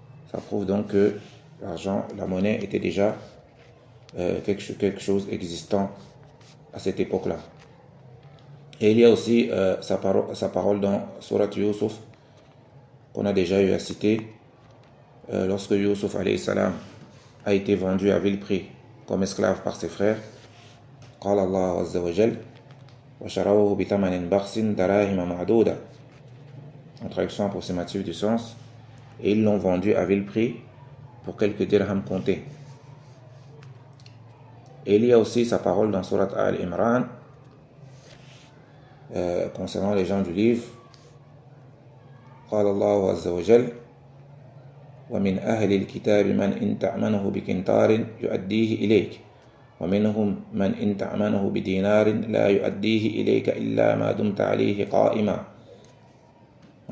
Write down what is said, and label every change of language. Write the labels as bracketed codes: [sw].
[fr] Ça prouve donc que l'argent, la monnaie, était déjà quelque chose existant à cette époque-là. Et il y a aussi sa parole dans Surat Yusuf, qu'on a déjà eu à citer, lorsque Yusuf alayhi salam a été vendu à vil prix comme esclave par ses frères. [ar] قال الله عز وجل وشروه بثمن بخس دراهم معدودة. [fr] En traduction approximative du sens, et ils l'ont vendu à vil prix pour quelques dirhams comptés. Et il y a aussi sa parole dans Surat Al-Imran concernant les gens du livre. [ar] قال الله عز وجل ومن أهل الكتاب من إن تأمنه بكنتار يؤديه إليك ومنهم من إن تأمنه بدينار لا يؤديه إليك إلا ما دمت عليه قائما.